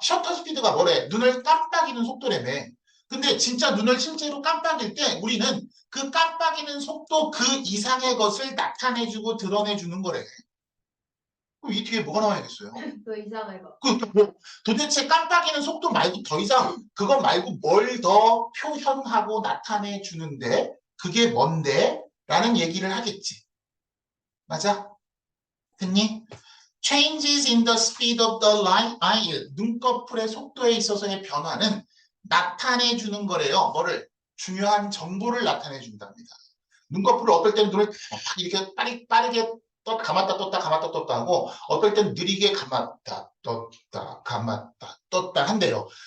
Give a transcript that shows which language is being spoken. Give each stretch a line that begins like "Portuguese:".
Korean: 셔터 스피드가 뭐래? 눈을 깜빡이는 속도라며. 근데 진짜 눈을 실제로 깜빡일 때 우리는 그 깜빡이는 속도 그 이상의 것을 나타내주고 드러내주는 거래. 그럼 이 뒤에 뭐가 나와야겠어요? 그 이상의 거. 뭐 도대체 깜빡이는 속도 말고 더 이상 그거 말고 뭘 더 표현하고 나타내 주는데 그게 뭔데? 라는 얘기를 하겠지. 맞아? 됐니?
English: Changes in the speed of the light eye.
Korean: 눈꺼풀의 속도에 있어서의 변화는 나타내 주는 거래요. 뭐를? 중요한 정보를 나타내 준답니다. 눈꺼풀을 어떨 때는 눈을 이렇게 빠르게 감았다 떴다 감았다 떴다 하고 어떨 때는 느리게 감았다 떴다 감았다 떴다 한대요.